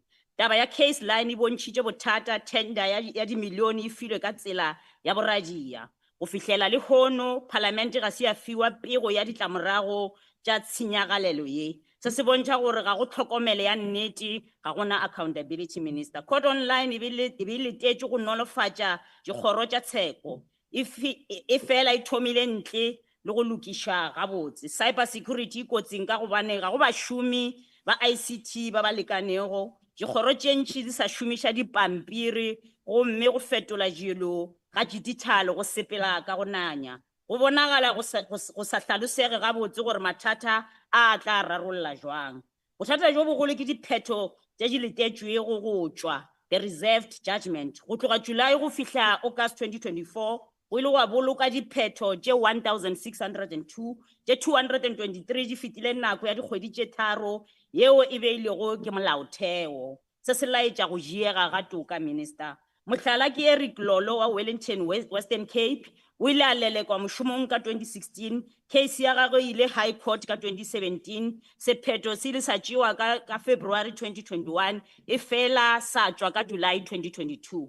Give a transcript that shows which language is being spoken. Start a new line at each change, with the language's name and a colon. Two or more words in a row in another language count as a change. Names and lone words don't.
Northern Sotho: Taba ya case line e bontšhitše bothata, tender ya dimilione e filwe ka tsela ya boradia. Go fihlela le hono, parliamente ga se ya fiwa pego ya ditlamorago tša tshenyagalelo ye. Se se bontšha gore ga go tlhokomele ya nnete, ga gona
English: accountability, Minister. Court online
Northern Sotho: e be letetše go nolofatša dikgoro tša tsheko. E fela e thomile ntle le go lokiša gabotse.
English: Cyber security
Northern Sotho: kotsing ka gobane ga go bašomi ba ICT ba lekanego. Dikgoro tše ntši di sa šomiša dipampiri gomme go fetola dilo ga digital go sepela ka go nanya. Go bonagala go sa hlalosege gabotse gore mathata a tla rarolola jwang. Bothata jo bogolo ke dipheto tše di letetšwego go tšwa,
English: the reserved judgment.
Northern Sotho: Go tloga July go fihla August 2024, go ile go boloka dipheto tše 1602, tše 223 di fetile nako ya dikgwedi tše 3 yeo e beilego ke molaotheo. Se se laetša go diega ga toka, Minister. Mohlala ke Eric Lolo wa Wellington Western Cape, o ile a lelekwa mošomong ka 2016, case ya gagwe ile High Court ka 2017, sephetho se ile sa tšewa ka February 2021, e fela sa tšwa ka July 2022.